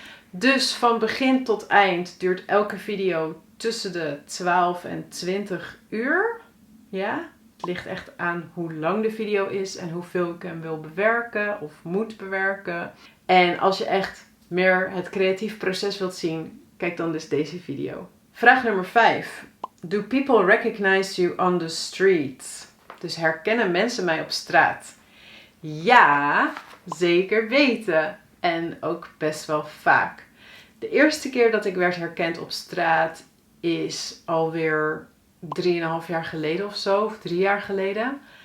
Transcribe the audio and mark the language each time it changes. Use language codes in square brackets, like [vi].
[nl] Dus van begin tot eind duurt elke video tussen de 12 en 20 uur. Ja, het ligt echt aan hoe lang de video is en hoeveel ik hem wil bewerken of moet bewerken. En als je echt meer het creatief proces wilt zien, kijk dan dus deze video. Vraag nummer 5. [en] Do people recognize you on the street? [nl] Dus herkennen mensen mij op straat? Ja, zeker weten. En ook best wel vaak. De eerste keer dat ik werd herkend op straat is alweer 3,5 jaar geleden of zo, of 3 jaar geleden.